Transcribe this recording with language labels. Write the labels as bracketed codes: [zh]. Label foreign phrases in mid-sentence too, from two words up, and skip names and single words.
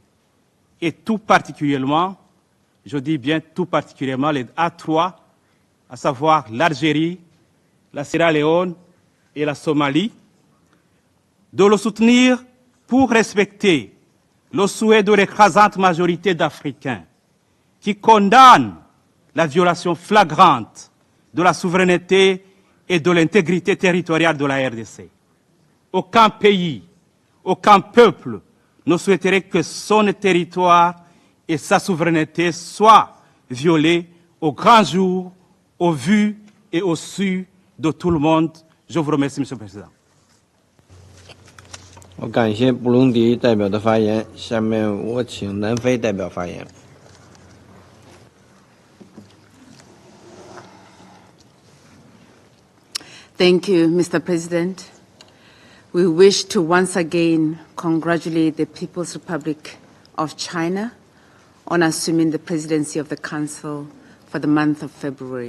[fr] et tout particulièrement, je dis bien tout particulièrement les A3, à savoir l'Algérie, la Sierra Leone et la Somalie, de le soutenir pour respecter le souhait de l'écrasante majorité d'Africains qui condamnent la violation flagrante de la souveraineté et de l'intégrité territoriale de la RDC. Aucun pays, aucun peuple ne souhaiterait que son territoire et sa souveraineté soient violés au grand jour, au vu et au su de tout le monde. Je vous remercie, Monsieur le Président. [zh] 我感谢布隆迪代表的发言，下面我请南非代表发言。 [en] Thank you, Mr. President. We wish to once again congratulate the People's Republic of China on assuming the presidency of the Council for the month of February.